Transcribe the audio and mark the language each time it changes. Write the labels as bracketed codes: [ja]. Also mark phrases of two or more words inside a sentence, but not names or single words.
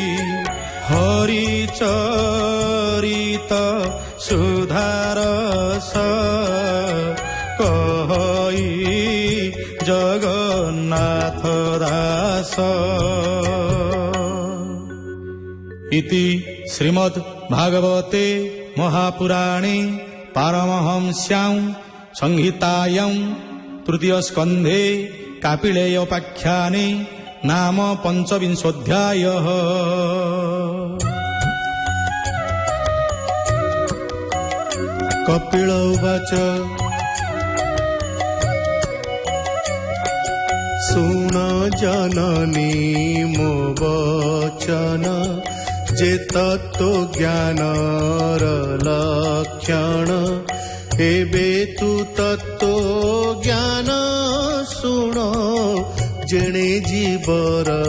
[or] ହରିଚରିତ ସୁଧାରସ କହି ଜଗନ୍ନାଥ ଦାସ [sa] इति श्रीमद् भागवते महापुराणे पारमहंस्यां संहितायां तृतीय स्कन्धे कापिलेयोपाख्याने नाम 25 कपिल उवाच [or] ଶୁଣ ଜନନୀ ମୋ ବଚନ ଯେ ତତ୍ତ୍ୱ ଜ୍ଞାନର ଲକ୍ଷଣ ଏବେ ତୁ ତତ୍ତ୍ୱ ଜ୍ଞାନ ଶୁଣ ଯେଣେ ଜୀବର